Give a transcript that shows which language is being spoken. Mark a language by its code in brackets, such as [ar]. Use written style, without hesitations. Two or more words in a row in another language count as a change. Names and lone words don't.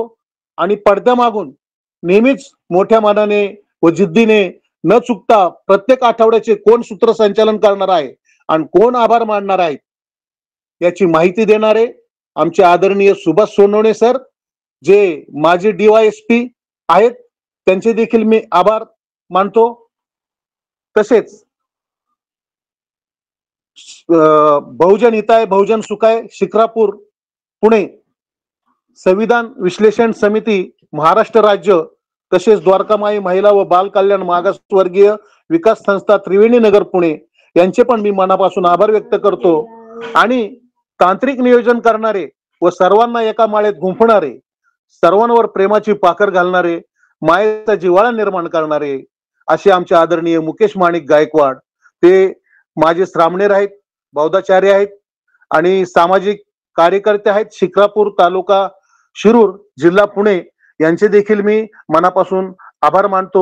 [mr] आणि पडद्यामागून नेहमीच मोठ्या मनाने व जिद्दीने न चुकता प्रत्येक आठवड्याचे कोण सूत्रसंचालन करणार आहे आणि कोण आभार मानणार आहेत याची माहिती देणारे आमचे आदरणीय सुभाष सोनवणे सर जे माजी DYSP आहेत त्यांचे देखील मी आभार मानतो. तसेच बहुजन हिताय बहुजन सुखाय शिक्रापूर पुणे संविधान विश्लेषण समिती महाराष्ट्र राज्य तसेच द्वारकामाई महिला व बाल कल्याण मागासवर्गीय विकास संस्था त्रिवेणी नगर पुणे यांचे पण मी मनापासून आभार व्यक्त करतो. आणि तांत्रिक नियोजन करणारे व सर्वांना एका माळेत गुंफणारे, सर्वांवर प्रेमाची पाकर घालणारे, मायेचा जिव्हाळा निर्माण करणारे असे आमचे आदरणीय मुकेश माणिक गायकवाड, ते माझे श्रामणेर आहेत, बौद्धाचार्य आहेत आणि सामाजिक कार्यकर्ते आहेत, शिक्रापूर तालुका शिरूर जिल्हा पुणे यांचे देखील मी मनापासून आभार मानतो.